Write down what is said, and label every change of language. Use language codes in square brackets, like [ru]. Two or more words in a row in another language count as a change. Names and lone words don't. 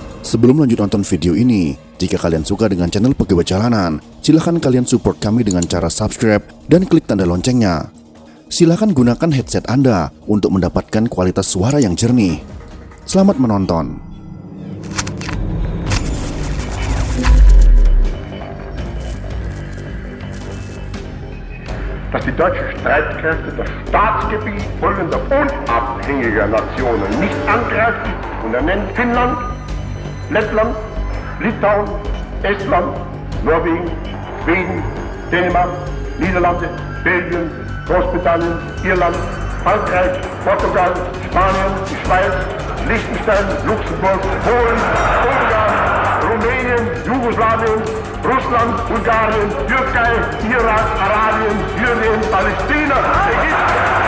[id] Sebelum lanjut nonton video ini, jika kalian suka dengan channel Pegawai Jalanan, silahkan kalian support kami dengan cara subscribe dan klik tanda loncengnya. Silahkan gunakan headset Anda untuk mendapatkan kualitas suara yang jernih. Selamat menonton. [de] Dass die deutschen Streitkräfte das Staatsgebiet folgender unabhängiger Nationen nicht angreifen und er nennt Finnland, Lettland, Litauen, Estland, Norwegen, Schweden, Dänemark, Niederlande, Belgien, Großbritannien, Irland, Frankreich, Portugal, Spanien, die Schweiz, Liechtenstein, Luxemburg, Polen, Ungarn, Rumänien, Jugoslawien, Russland, Bulgarien, Türkei, Irak, Arabien, Syrien, Palästina, Ägypten.